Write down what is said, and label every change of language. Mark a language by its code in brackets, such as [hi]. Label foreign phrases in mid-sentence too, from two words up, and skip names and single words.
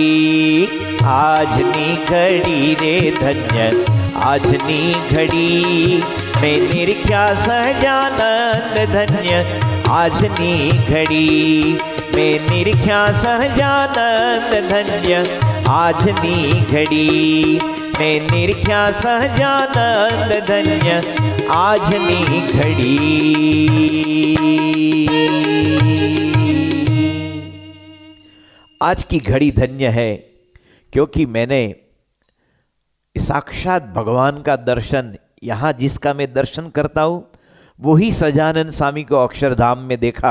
[gu] આજની ઘડી રે ધન્ય આજની ઘડી, મેં નિરખ્યા સહજાનંદ ધન્ય આજની ઘડી। મેં નિરખ્યા સહજાનંદ ધન્ય આજની ઘડી। મેં નિરખ્યા સહજાનંદ ધન્ય આજની ઘડી। [hi] आज की घड़ी धन्य है क्योंकि मैंने साक्षात भगवान का दर्शन, यहाँ जिसका मैं दर्शन करता हूँ वही सजानंद स्वामी को अक्षरधाम में देखा।